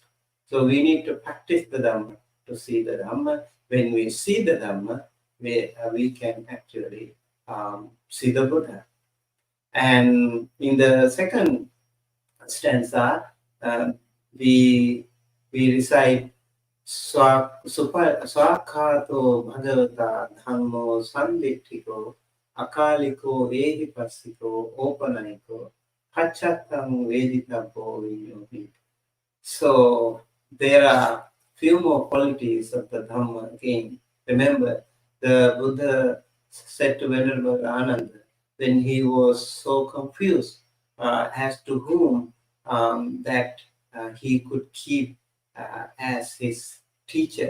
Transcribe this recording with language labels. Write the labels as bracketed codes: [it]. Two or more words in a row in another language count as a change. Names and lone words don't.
[en] So we need to practice the Dhamma to see the Dhamma. When we see the Dhamma, we can actually see the Buddha. And in the second stanza, uh, we recite [pi] Swakhato Bhagavata Dhammo Sanditthiko Akaliko Ehipasiko Opanayiko Pachattam Veditabo Vinyohi. [en] So there are few more qualities of the Dhamma again. Remember, the Buddha said to Venerable Ananda when he was so confused as to whom that he could keep as his teacher.